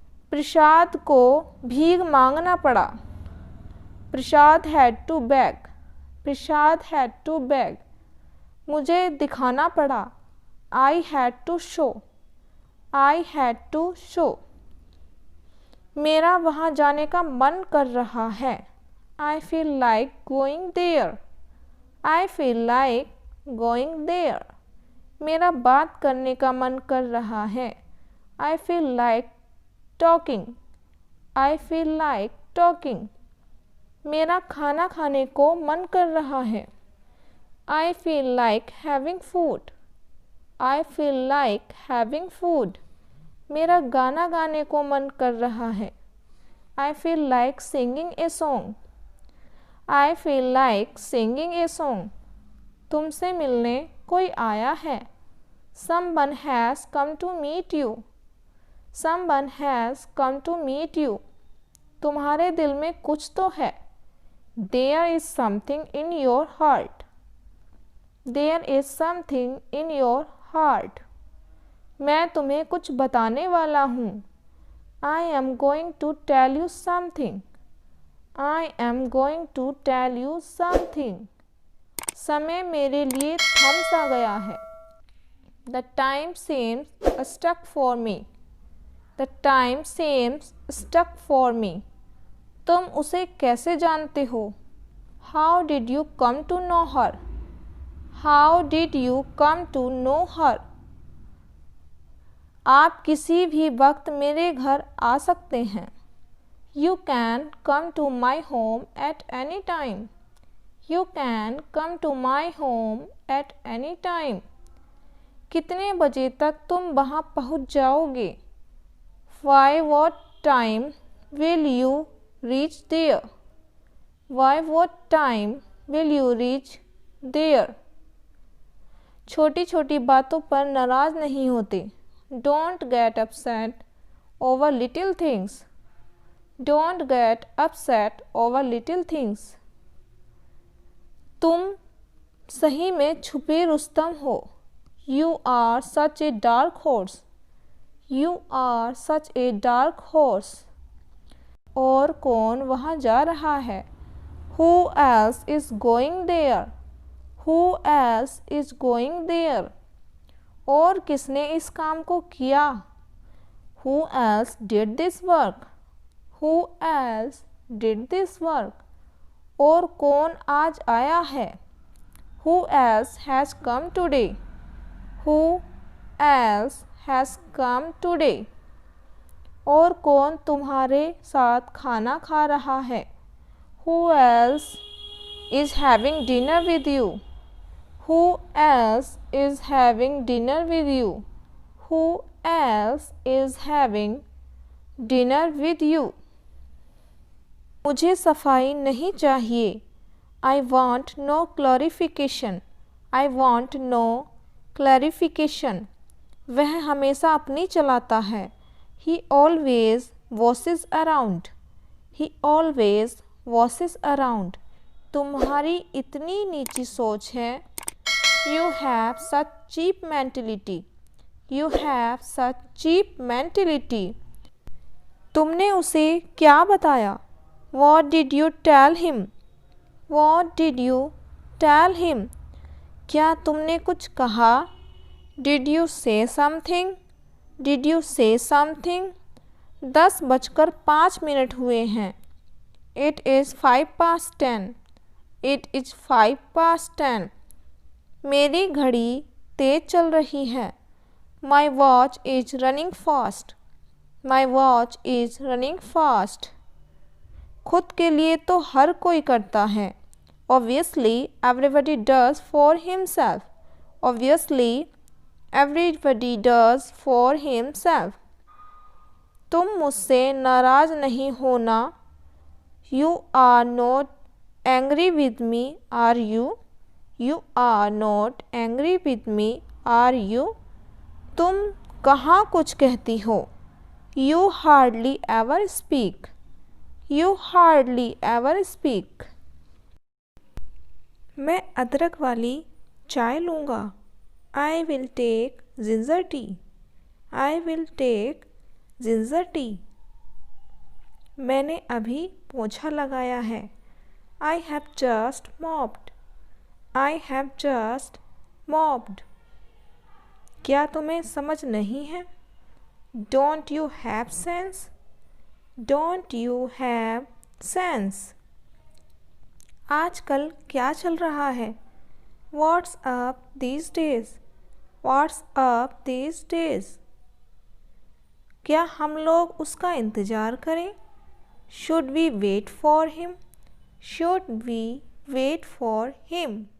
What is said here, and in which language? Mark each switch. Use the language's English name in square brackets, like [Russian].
[Hindi] प्रसाद को भीख मांगना पड़ा। [English] Prasad had to beg. Prasad had to beg. [Hindi] मुझे दिखाना पड़ा। [English] I had to show. I had to show. [Hindi] मेरा वहाँ जाने का मन कर रहा है। [English] I feel like going there. I feel like going there. [Hindi] मेरा बात करने का मन कर रहा है। [English] I feel like talking. I feel like talking. [Hindi] मेरा खाना खाने को मन कर रहा है। [English] I feel like having food. I feel like having food. [Hindi] मेरा गाना गाने को मन कर रहा है. [English] I feel like singing a song. I feel like singing a song. [Hindi] तुमसे मिलने कोई आया है. [English] Someone has come to meet you. Someone has come to meet you. [Hindi] तुम्हारे दिल में कुछ तो है. [English] There is something in your heart. There is something in your heart. [Hindi] मैं तुम्हें कुछ बताने वाला हूँ. [English] I am going to tell you something. I am going to tell you something. [Hindi] समय मेरे लिए थम सा गया है. [English] The time seems stuck for me. The time seems stuck for me. [Hindi] तुम उसे कैसे जानते हो? [English] How did you come to know her? How did you come to know her? [Hindi] आप किसी भी वक्त मेरे घर आ सकते हैं. [English] You can come to my home at any time. You can come to my home at any time. [Hindi] कितने बजे तक तुम वहाँ पहुँच जाओगे? [English] By what time will you reach there? By what time will you reach there? [Hindi] छोटी छोटी बातों पर नाराज़ नहीं होते. [English] Don't get upset over little things. Don't get upset over little things. [Hindi] तुम सही में छुपे रुस्तम हो. [English] You are such a dark horse. You are such a dark horse. [Hindi] और कौन वहाँ जा रहा है? [English] Who else is going there? Who else is going there? [Hindi] और किसने इस काम को किया? [English] Who else did this work? Who else did this work? [Hindi] और कौन आज आया है? [English] Who else has come today? Who else has come today? [Hindi] और कौन तुम्हारे साथ खाना खा रहा है? [English] Who else is having dinner with you? Who else is having dinner with you? Who else is having dinner with you? [Hindi] मुझे सफाई नहीं चाहिए. [English] I want no clarification. I want no clarification. [Hindi] वह हमेशा अपनी चलाता है. [English] He always washes around. He always washes around. [Hindi] तुम्हारी इतनी नीची सोच है. [English] You have such cheap mentality. You have such cheap mentality. [Hindi] तुमने उसे क्या बताया? [English] What did you tell him? What did you tell him? [Hindi] क्या तुमने कुछ कहा? [English] Did you say something? Did you say something? [Hindi] 10:05 हुए हैं. [English] It is 10:05. It is 10:05. [Hindi] मेरी घड़ी तेज चल रही है. [English] My watch is running fast. My watch is running fast. [Hindi] खुद के लिए तो हर कोई करता है. [English] Obviously, everybody does for himself. Obviously, everybody does for himself. [Hindi] तुम मुझसे नाराज़ नहीं होना. [English] You are not angry with me, are you? You are not angry with me, are you? [Hindi] तुम कहाँ कुछ कहती हो. [English] You hardly ever speak. You hardly ever speak. [Hindi] मैं अदरक वाली चाय लूँगा. [English] I will take ginger tea. I will take ginger tea. [Hindi] मैंने अभी पोछा लगाया है. [English] I have just mopped. I have just mopped. [Hindi] क्या तुम्हें समझ नहीं है? [English] Don't you have sense? Don't you have sense? [Hindi] आजकल क्या चल रहा है? [English] What's up these days? What's up these days? [Hindi] क्या हम लोग उसका इंतज़ार करें? [English] Should we wait for him? Should we wait for him?